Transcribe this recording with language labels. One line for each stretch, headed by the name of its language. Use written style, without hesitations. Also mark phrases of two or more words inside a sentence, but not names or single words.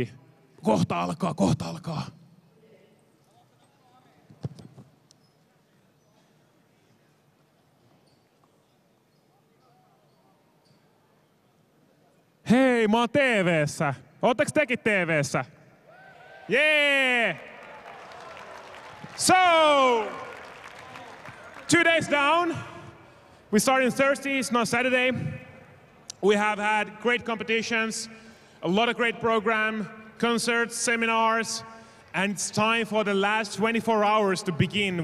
Finnish: Kohta alkaa. Hei, mä oon TV:ssä. Ootteko tekin TV:ssä?
English: Yeah! So, 2 days down. We started on Thursday, it's not Saturday. We have had great competitions, a lot of great program, concerts, seminars, and it's time for the last 24 hours to begin.